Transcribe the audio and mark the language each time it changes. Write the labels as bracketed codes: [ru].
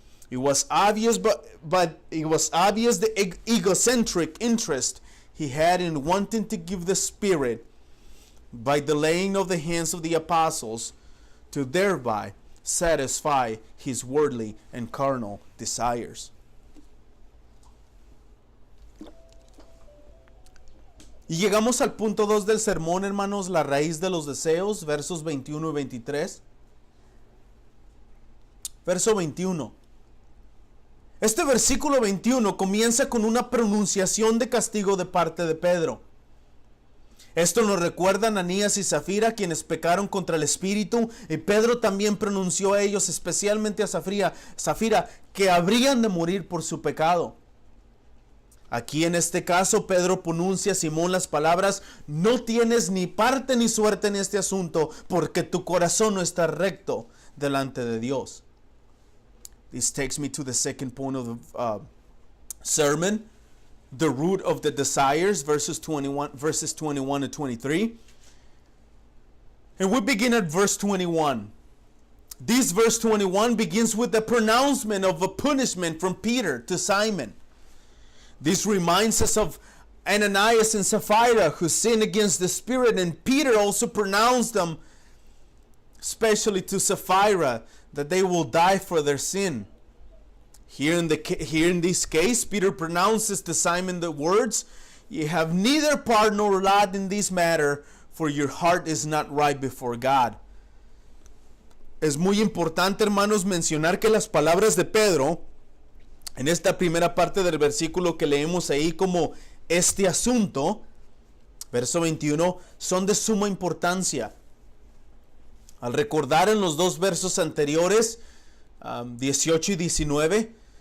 [en] It was obvious, but it was obvious the egocentric interest he had in wanting to give the Spirit by the laying of the hands of the apostles, to thereby satisfy his worldly and carnal desires. [es] Y llegamos al punto 2 del sermón, hermanos, la raíz de los deseos, versos 21 y 23. Verso 21. Este versículo 21 comienza con una pronunciación de castigo de parte de Pedro. Esto nos recuerda a Ananías y Zafira, quienes pecaron contra el Espíritu, y Pedro también pronunció a ellos, especialmente a Zafira, que habrían de morir por su pecado. Aquí en este caso Pedro pronuncia a Simón las palabras: "No tienes ni parte ni suerte en este asunto, porque tu corazón no está recto delante de Dios." [en] This takes me to the second point of the sermon. The root of the desires, verses 21 and 23. And we begin at verse 21. This verse 21 begins with the pronouncement of a punishment from Peter to Simon. This reminds us of Ananias and Sapphira, who sinned against the Spirit, and Peter also pronounced them, especially to Sapphira, that they will die for their sin. Here in this case, Peter pronounces to Simon the words, "You have neither part nor lot in this matter, for your heart is not right before God." [es] Es muy importante, hermanos, mencionar que las palabras de Pedro, en esta primera parte del versículo que leemos ahí como "este asunto", verso 21, son de suma importancia. Al recordar en los dos versos anteriores, 18 y 19,